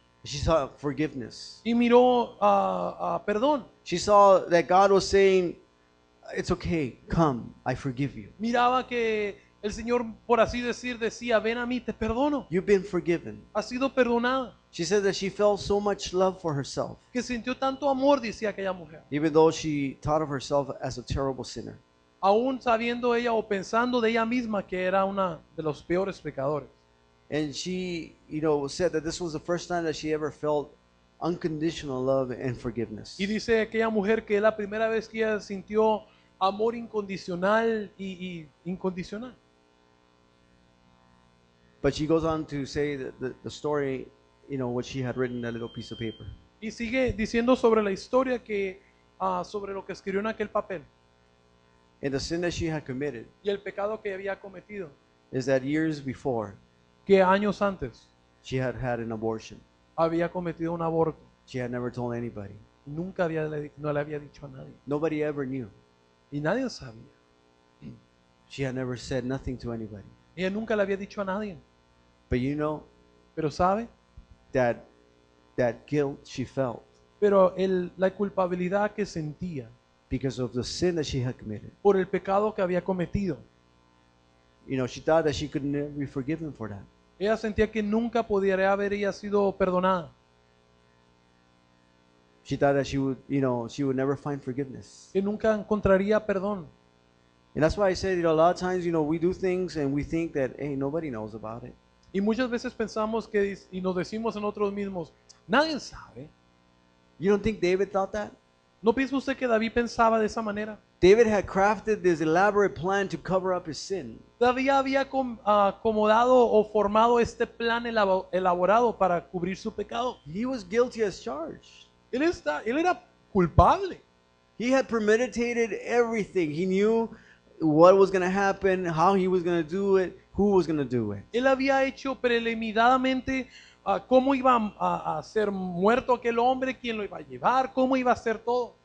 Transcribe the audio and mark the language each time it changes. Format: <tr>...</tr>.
<en>She saw forgiveness.</en> <es>y miró perdón.</es> <en>She saw that God was saying, it's okay, come, I forgive you.</en> <es>Miraba que El Señor, por así decir, decía, ven a mí, te perdono.</es> <en>You've been forgiven.</en> <es>Has sido perdonada.</es> <en>She said that she felt so much love for herself,</en> <es>Que sintió tanto amor, decía aquella mujer.</es> <en>even though she thought of herself as a terrible sinner.</en> <es>Aún sabiendo ella o pensando de ella misma que era una de los peores pecadores.</es> <en>And she, said that this was the first time that she ever felt unconditional love and forgiveness.</en> <es>Y dice aquella mujer que es la primera vez que ella sintió amor incondicional y incondicional.</es> <en>But she goes on to say that the story, what she had written in that little piece of paper.</en> <es>Y sigue diciendo sobre la historia que sobre lo que escribió en aquel papel</es> <en>And the sin that she had committed</en> <es>y el pecado que había cometido,</es> <en>is that years before,</en> <es>que años antes</es> <en>she had had an abortion.</en> <es>había cometido un aborto.</es> <en>She had never told anybody.</en> <es>Nunca no le había dicho a nadie.</es> <en>Nobody ever knew.</en> <es>Y nadie sabía.</es> <en>She had never said nothing to anybody.</en> <es>Ella nunca le había dicho a nadie.</es> <en>But you know</en> <es>Pero sabe,</es> <en>that guilt she felt</en> <es>pero la culpabilidad que sentía</es> <en>because of the sin that she had committed.</en> <es>por el pecado que había cometido.</es> <en>She thought that she could never be forgiven for that.</en> <es>Ella sentía que nunca podría haber ella sido perdonada.</es> <en>She thought that she would never find forgiveness.</en> <es>Que nunca encontraría perdón.</es> <en>And that's why I said, a lot of times, we do things and we think that, hey, nobody knows about it.</en> <es>Y muchas veces pensamos que, y nos decimos en nosotros mismos, nadie sabe.</es> <en>You don't think David thought that?</en> <es>¿No piensa usted que David pensaba de esa manera?</es> <en>David had crafted this elaborate plan to cover up his sin.</en> <es>David había acomodado o formado este plan elaborado para cubrir su pecado.</es> <en>He was guilty as charged.</en> <es>Él era culpable.</es> <en>He had premeditated everything. He knew what was going to happen, how he was going to do it, who was going to do it.</en> <es>Él había hecho preliminarmente cómo iba a ser muerto aquel hombre, quién lo iba a llevar, cómo iba a ser todo.</es>